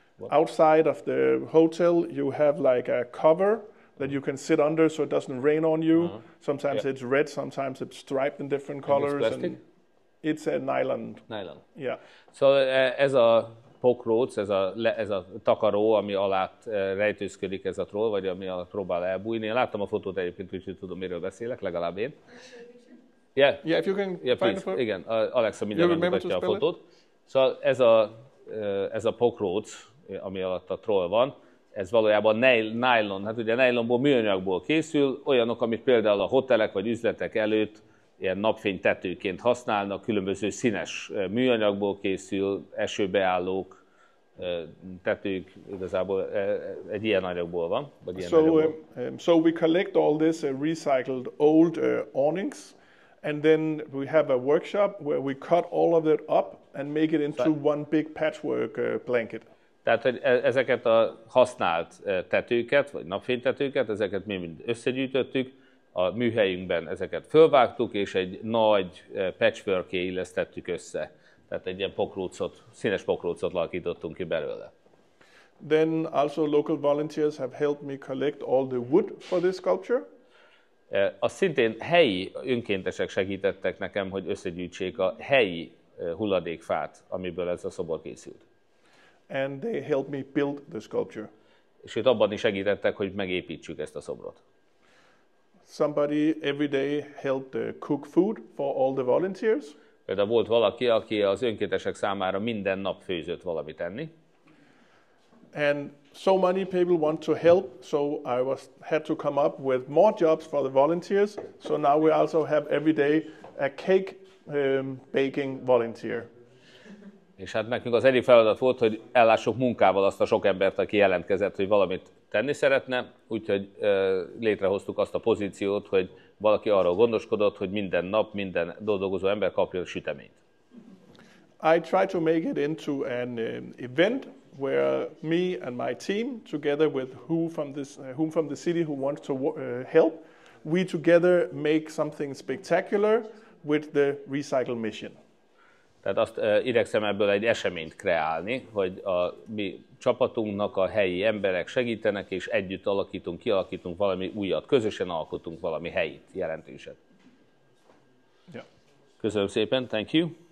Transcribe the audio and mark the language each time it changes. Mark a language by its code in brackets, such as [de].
[en] Outside of the hotel, you have like a cover that you can sit under so it doesn't rain on you. Sometimes it's red, sometimes it's striped in different colors. It's plastic? It's a nylon. Nylon. Yeah. [hu] Szóval ez a pokróc, ez a takaró, ami alá rejtőzködik ez a troll, vagy ami alatt próbál elbújni. Én láttam a fotót egyébként, úgyhogy tudom, miről beszélek, legalább én. [en] Yeah, if you can find the photo. [hu] Igen, Alexa mindjárt megmutatja a fotót. Szóval ez a pokróc, ami alatt a troll van, ez valójában nylon, hát ugye nylonból, műanyagból készül, olyanok, amit például a hotelek vagy üzletek előtt ilyen napfénytetőként használnak, különböző színes műanyagból készül, esőbeállók, tetők, igazából egy ilyen anyagból van, vagy ilyen anyagból. [en] So we collect all this recycled old awnings, and then we have a workshop where we cut all of it up and make it into one big patchwork blanket. [hu] Tehát, hogy ezeket a használt tetőket, vagy napfénytetőket, ezeket mi mind összegyűjtöttük, a műhelyünkben ezeket fölvágtuk, és egy nagy patchwork-é illesztettük össze. Tehát egy ilyen pokrócot, színes pokrócot alakítottunk ki belőle. [en] Then also local volunteers have helped me collect all the wood for this sculpture. [hu] Azt szintén helyi önkéntesek segítettek nekem, hogy összegyűjtsék a helyi hulladékfát, amiből ez a szobor készült. [en] And they helped me build the sculpture. [hu] És itt abban is segítettek, hogy megépítsük ezt a szobrot. [en] Somebody every day helped cook food for all the volunteers. [hu] Például volt valaki, aki az önkéntesek számára minden nap főzött valamit enni. [en] And so many people want to help, so had to come up with more jobs for the volunteers. So now we also have every day a cake baking volunteer. [hu] És hát nekünk az egyik feladat volt, hogy ellássuk munkával azt a sok embert, aki jelentkezett, hogy valamit tenni szeretne, úgyhogy létrehoztuk azt a pozíciót, hogy valaki arról gondoskodott, hogy minden nap minden dolgozó ember kapjon süteményt. [en] I try to make it into an event where me and my team, together with who from the city who wants to help, we together make something spectacular with the recycle mission. [hu] Tehát azt igyekszem ebből egy eseményt kreálni, hogy a mi csapatunknak a helyi emberek segítenek, és együtt kialakítunk valami újat, közösen alkotunk valami helyit, jelentőset. [en] Yeah. [hu] Köszönöm szépen, [en] thank you.